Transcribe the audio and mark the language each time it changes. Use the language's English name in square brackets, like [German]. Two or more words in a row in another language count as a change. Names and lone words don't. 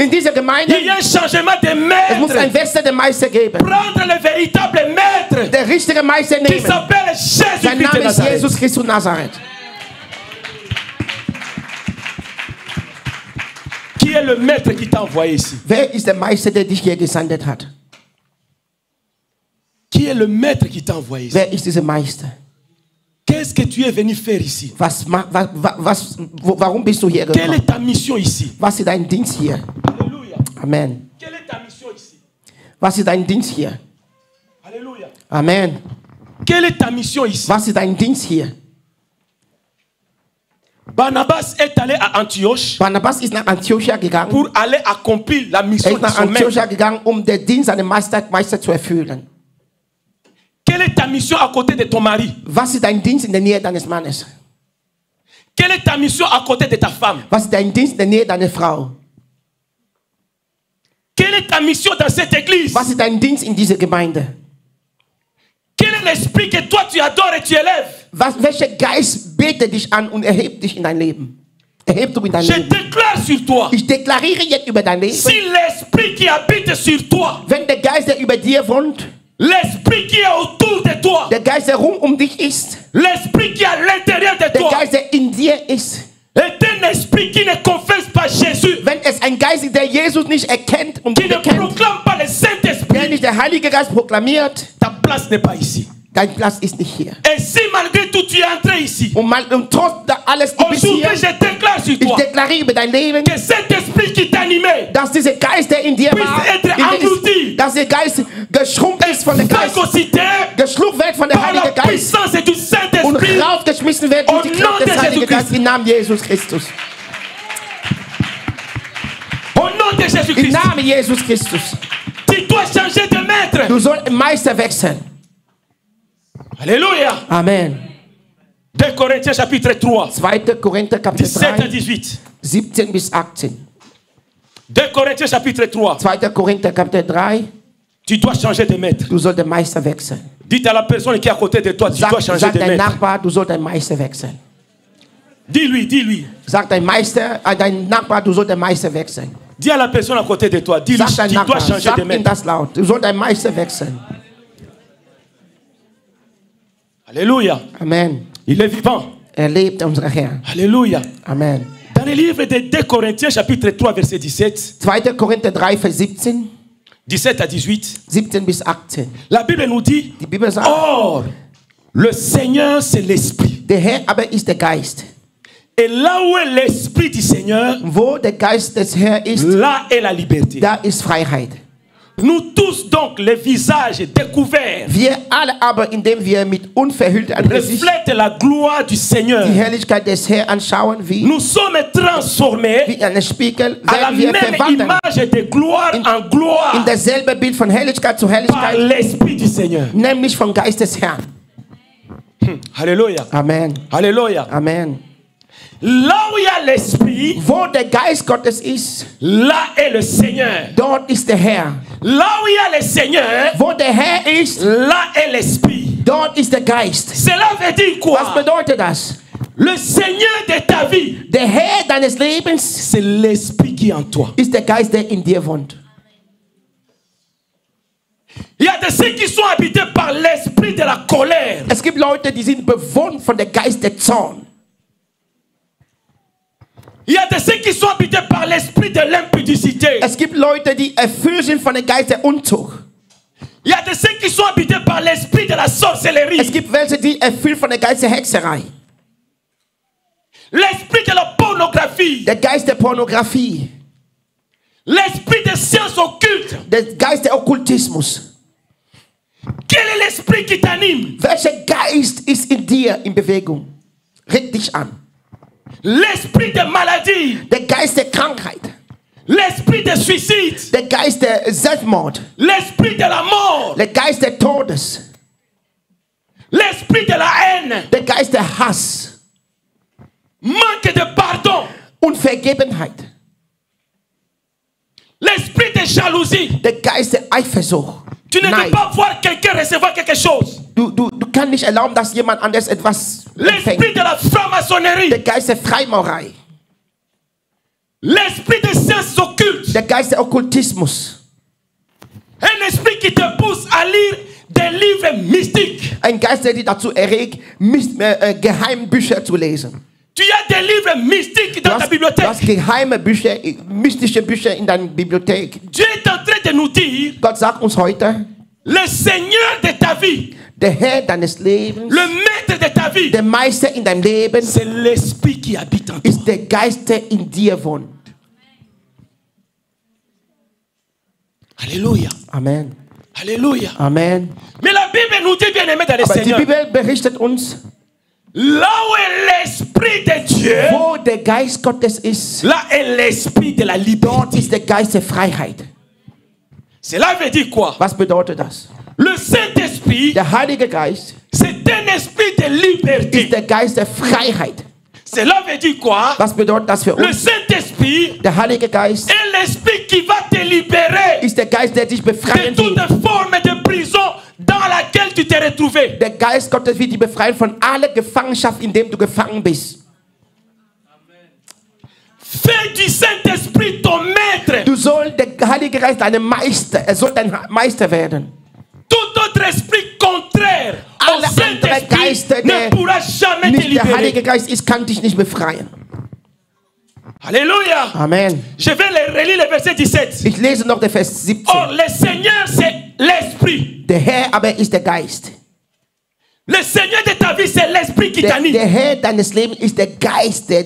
[German] In dieser Gemeinde [French] il y ait un changement de [German] es muss ein [French] maître. [German] Wechsel der Meister geben. [French] Prendre le véritable maître [German] Der richtige Meister [French] qui [German] nehmen. [French] s'appelle [German] Sein [French] Jésus-Christ de [German] Name ist [French] Nazareth. [German] Jesus Christus Nazareth. [French] Qui est le maître qui t'a envoyé ici? [German] Wer ist der Meister, der dich hier gesandt hat? [French] Qui est le maître qui t'a envoyé ici? [German] Wer ist dieser Meister? [French] Qu'est-ce que tu es venu faire ici? [German] Warum bist du hier [French] Quelle [German] gekommen? [French] est ta mission ici? [German] Was ist dein Dienst hier? [French] Alléluia. [German] Amen. [French] Quelle est ta mission ici? [German] Was ist dein Dienst hier? [French] Alléluia. [German] Amen. [French] Quelle est ta mission ici? [German] Was ist dein Dienst hier? [French] Barnabas est allé à Antioche [German] Barnabas ist nach Antiochia gegangen. [French] pour aller accomplir la [German] Er [French] mission [German] ist [French] de [German] nach [French] son maître. [German] Antiochia gegangen, den Dienst seines Meister zu erfüllen. [French] Quelle est ta mission à côté de ton mari? [German] Was ist dein Dienst in der Nähe deines Mannes? [French] Quelle est ta mission à côté de ta femme? [German] Was ist dein Dienst in der Nähe deiner Frau? [French] Quelle est ta ta mission dans cette église? [German] Was ist dein Dienst in dieser Gemeinde? [French] Quel est l'esprit que toi tu adores et tu élèves? [German] Welcher Geist betet dich an und erhebt dich in dein Leben? Erhebt du in dein [French] Je [German] Leben? [French] déclare sur toi. [German] Ich deklariere jetzt über dein Leben. [French] Si l'esprit qui habite sur toi, [German] Wenn der Geist, der über dir wohnt, [French] l'esprit qui est autour de toi, [German] der Geist, der rund dich ist, [French] l'esprit qui est à l'intérieur de [German] der [French] toi, [German] Geist, der in dir ist, [French] est un esprit qui ne confesse pas Jésus, [German] wenn es ein Geist ist, der Jesus nicht erkennt und [French] qui ne [German] bekennt, [French] proclame pas le [German] der [French] Saint-Esprit, [German] nicht der Heilige Geist proklamiert, [French] ta place n'est pas ici. [German] dein Platz ist nicht hier. [French] Et si malgré tout tu es entré ici, [German] Und trotz da alles, du bist [French] aujourd'hui [German] hier, [French] je déclare sur [German] ich [French] toi [German] deklariere über dein Leben, [French] que cet esprit qui t'animait, [German] dass dieser Geist, der in dir war, dass der Geist geschrumpft ist von der Geist, [French] phagocyté [German] geschluckt wird von der [French] par la [German] Heilige Geist [French] puissance du [German] und [French] Saint-Esprit, [German] rausgeschmissen wird durch die [French] Au nom [German] Kraft des [French] de [German] Heiligen [French] Jésus [German] Geistes im Namen Jesus Christus. [French] au nom de [German] Im [French] Jésus-Christ. [German] Namen Jesus Christus. [French] Tu dois changer de maître. [German] Du sollst Meister wechseln. [French] Alléluia. [German] Amen. [French] 2 Corinthiens chapitre 3, [German] 2. Korinther Kapitel [French] 17 à [German] 3, [French] 18. [German] 17 bis 18. [French] 2 Corinthiens chapitre 3. [German] 2. Korinther Kapitel 3, [French] Tu dois changer de maître. [German] du sollst den Meister wechseln. [French] Dites à la personne qui est à côté de toi, tu dois changer [German] Sag [French] de [German] dein [French] maître. [German] Nachbar, du sollst den Meister wechseln. [French] Dis-lui, dis-lui. [German] Sag dein Nachbar, du sollst den Meister wechseln. [French] Dis à la personne à côté de toi, dis-lui, [German] Sag dein [French] tu dois [German] Nachbar, [French] changer [German] sag [French] de [German] ihm [French] maître. [German] das laut. Du sollst den Meister wechseln. [French] Alléluia. [German] Amen. [French] Il est vivant. [German] Er lebt, unser Herr. [French] Alléluia. [German] Amen. [French] Dans le livre de 2 Corinthiens chapitre 3 verset 17, [German] 2. Korinther 3, Vers 17, [French] 17 à 18, [German] 17 bis 18. [French] la Bible nous dit, [German] Die Bibel sagt, [French] or, le Seigneur c'est l'Esprit. [German] der Herr aber ist der Geist. [French] Et là où est l'Esprit du Seigneur, [German] Wo der Geist des Herrn ist, [French] là est la liberté. [German] da ist Freiheit. [French] Nous tous donc, les visages découverts, [German] Wir alle aber, indem wir mit unverhülltem Angesicht [French] reflètent la gloire du Seigneur. [German] die Herrlichkeit des Herrn anschauen, wie [French] Nous sommes transformés [German] in einem Spiegel, [French] à la [German] werden wir [French] même [German] verwandelt [French] image de gloire en [German] in [French] gloire [German] dasselbe Bild von Herrlichkeit zu [French] par [German] Herrlichkeit, [French] l'Esprit du Seigneur. [German] nämlich vom Geist des Herrn. [French] Alléluia. [German] Amen. [French] Alléluia. [German] Amen. [French] Là où il y a l'Esprit, [German] Wo der Geist Gottes ist, [French] là est le Seigneur. [German] dort ist der Herr. [French] Là où il y a le Seigneur, [German] Wo der Herr ist, [French] là est l'Esprit. [German] dort ist der Geist. [French] Cela veut dire [German] Was [French] quoi? [German] bedeutet das? [French] Le Seigneur de ta vie, [German] Der Herr deines Lebens [French] c'est l'Esprit qui est en toi. [German] ist der Geist, der in dir wohnt. [French] Il y a de ceux qui sont habités par l'esprit de la colère. [German] Es gibt Leute, die sind bewohnt von der Geist der Zorn. [French] Il y a de ceux qui sont habités par l'esprit de l'impudicité. [German] Es gibt Leute, die erfüllt sind von der Geist der Unzucht. [French] Il y a de ceux qui sont habités par l'esprit de la [German] Es [French] sorcellerie. [German] gibt welche, die erfüllt von der Geist der Hexerei. [French] L'esprit de la pornographie. [German] Der Geist der Pornografie. [French] L'esprit des sciences occultes. [German] Der Geist der Okkultismus. [French] Quel est l'esprit qui t'anime? [German] Welcher Geist ist in dir in Bewegung? Reg dich an. [French] L'esprit de maladie. [German] Der Geist der Krankheit. [French] L'esprit de suicide. [German] Der Geist der Selbstmord. [French] L'esprit de la mort. [German] Der Geist der Todes. [French] L'esprit de la haine. [German] Der Geist der Hass. [French] Manque de pardon. [German] Unvergebenheit. [French] L'esprit de jalousie. [German] Der Geist der Eifersucht. [French] Tu ne peux [German] Nein. [French] pas voir quelqu'un recevoir quelque chose. [German] Du kannst nicht erlauben, dass jemand anders etwas [French] L'esprit [German] empfängt. [French] de la franc-maçonnerie. [German] Der Geist der Freimaurerei. [French] L'esprit des sciences occultes. [German] Der Geist der Okkultismus. [French] Un esprit qui te pousse à lire des livres mystiques. [German] Ein Geist, der dich dazu erregt, Geheimbücher zu lesen. [French] Tu as des livres mystiques dans ta [German] Du hast [French] bibliothèque. [German] geheime Bücher, mystische Bücher in deiner Bibliothek. [French] Dieu est en train de nous dire, [German] Gott sagt uns heute, [French] le Seigneur de ta vie, [German] der Herr deines Lebens, [French] le maître de ta vie, [German] der Meister in deinem Leben, [French] c'est l'esprit qui habite en toi. [German] ist der Geist, der in dir wohnt. [French] Alléluia. [German] Amen. [French] Alléluia. [German] Amen. [French] Mais la Bible nous dit, bien aimé dans le [German] Aber die [French] Seigneur, [German] Bibel berichtet uns, [French] là où est l'esprit de Dieu, [German] wo der Geist Gottes ist, [French] là est l'esprit de la liberté. [German] ist der Geist der Freiheit. [French] Cela veut dire quoi? [German] Was bedeutet das? [French] Le Saint-Esprit, [German] Der Heilige Geist [French] c'est un esprit de [German] ist [French] liberté. [German] der Geist der Freiheit. [French] Cela veut dire quoi? [German] Was bedeutet das für [French] Le [German] uns? [French] Saint-Esprit [German] Der Heilige Geist [French] est l'esprit qui va te libérer [German] ist der Geist, der dich [French] de [German] befreien [French] toute [German] will. [French] forme de prison dans laquelle tu t'es retrouvé. [German] Der Geist Gottes wird dich befreien von aller Gefangenschaft, in dem du gefangen bist. [French] Fais du Saint-Esprit ton maître. [German] Du sollst, der Heilige Geist, dein Meister, er soll dein Meister werden. [French] Tout autre esprit contraire au [German] Alle andere Geister, [French] Saint-Esprit ne [German] der [French] pourra jamais te [German] nicht der Heilige [French] libérer. [German] Geist ist, kann dich nicht befreien. [French] Alléluia. [German] Amen. [French] Je vais relire le verset 17. [German] Ich lese noch den Vers 17. [French] Or, le Seigneur, c'est l'esprit. [German] Der Herr aber ist der Geist. [French] Le Seigneur de ta vie, c'est l'esprit qui [German] Der [French] t'anime. [German] Herr deines Lebens ist der Geist, der dich